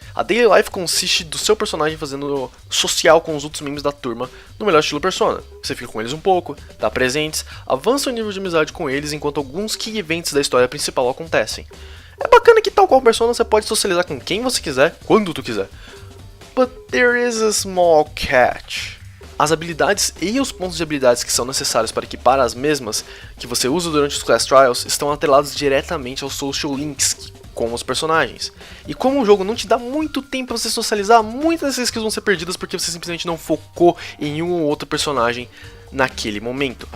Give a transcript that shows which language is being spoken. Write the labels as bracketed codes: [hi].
[pt] A Daily Life consiste do seu personagem fazendo social com os outros membros da turma no melhor estilo Persona. Você fica com eles um pouco, dá presentes, avança o nível de amizade com eles enquanto alguns key events da história principal acontecem. É bacana que, tal qual Persona, você pode socializar com quem você quiser, quando tu quiser. [en] But there is a small catch. [pt] As habilidades e os pontos de habilidades que são necessários para equipar as mesmas que você usa durante os Class Trials estão atrelados diretamente aos social links com os personagens. E como o jogo não te dá muito tempo para você socializar, muitas dessas skills vão ser perdidas porque você simplesmente não focou em um ou outro personagem naquele momento.